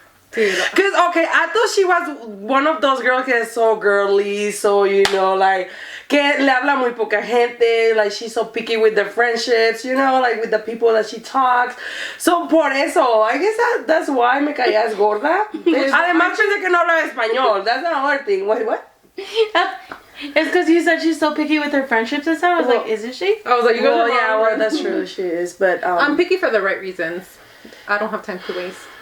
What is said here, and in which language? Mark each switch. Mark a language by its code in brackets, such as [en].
[en] Because, okay, I thought she was one of those girls that is so girly, so, you know, like, [es] que le habla muy poca gente, [en] like, she's so picky with the friendships, you know, like, with the people that she talks. So, [es] por eso, [en] I guess that's why [es] me caías gorda. Además, pensé que no hablaba español. [en] That's another thing. Wait, what? It's because you said she's so picky with her friendships and stuff. I was like, isn't she? I was like, you guys are yeah, well, that's true, she is, but, I'm picky for the right reasons. I don't have time to waste.